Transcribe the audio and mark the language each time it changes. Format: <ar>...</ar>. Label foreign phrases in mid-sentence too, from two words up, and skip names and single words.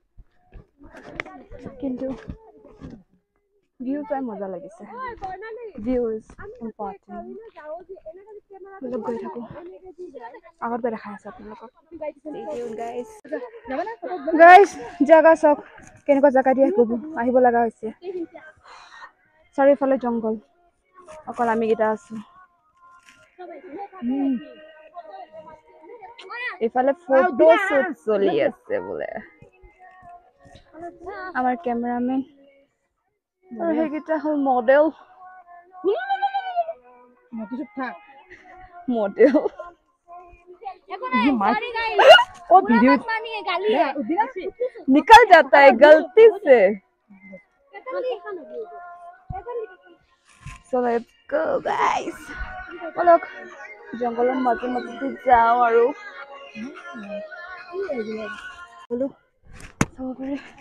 <as>কিন্তু ভিউ চাই মজা লাগিছে</as> <en>view is important</en> <as>বলক গৈ থাকোঁ আগত গৈ দেখাই আছোঁ আপোনালোকক গাইজ জেগা চাওক কেনেকুৱা জেগা দি আহিব লগা হৈছে চাৰিওফালে জংঘল অকল আমিকেইটা আছোঁ এইফালে</as> <en>photo shoot</en> <as>চলি আছে বোলে আমাৰ কেমেৰামেন আৰু সেইকেইটা হ'ল মডেল</as> <hi>निकल जाता है गलती से</hi> <en>so let's go guys</en> <as>বলক জংগলৰ মাজে মাজে যাওঁ আৰু বলো চাব পাৰে</as>